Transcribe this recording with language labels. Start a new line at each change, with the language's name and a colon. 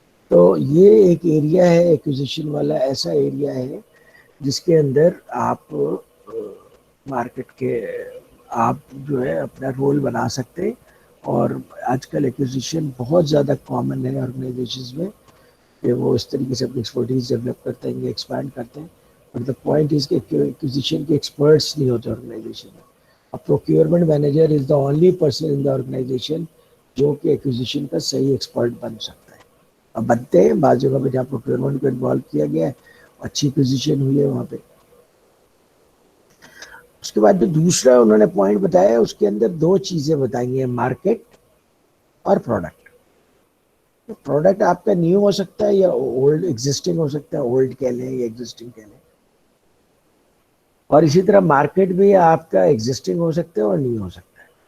Urdu: تو یہ ایک ایریا ہے ایکوزیشن والا, ایسا ایریا ہے جس کے اندر آپ مارکیٹ کے آپ جو ہے اپنا رول بنا سکتے ہیں. اور آج کل ایکوزیشن بہت زیادہ کامن ہے آرگنائزیشنز میں کہ وہ اس طریقے سے اپنی ایکسپرٹیز ڈیولپ کرتے ہیں, ایکسپینڈ کرتے ہیں.
English: but the point is
Urdu: کہ ایکوزیشن کے ایکسپرٹس نہیں ہوتے آرگنائزیشن میں. اب
English: procurement manager is the only person in the organization
Urdu: جو کہ ایکوزیشن کا صحیح ایکسپرٹ بن سکتا ہے. اب بنتے ہیں بعض جگہ پہ جہاں پروکیورمنٹ کو انوالو کیا گیا ہے, اچھی پوزیشن ہوئی ہے وہاں پہ. اس کے بعد جو دوسرا انہوں نے پوائنٹ بتایا, اس کے اندر دو چیزیں بتائی ہیں, مارکیٹ اور پروڈکٹ. پروڈکٹ آپ کا نیو ہو سکتا ہے یا اولڈ ایگزسٹنگ ہو سکتا ہے, اولڈ کہہ لیں یا ایگزسٹنگ کہہ لیں, اور اسی طرح مارکیٹ بھی آپ کا ایگزسٹنگ ہو سکتا ہے اور نیو ہو سکتا ہے.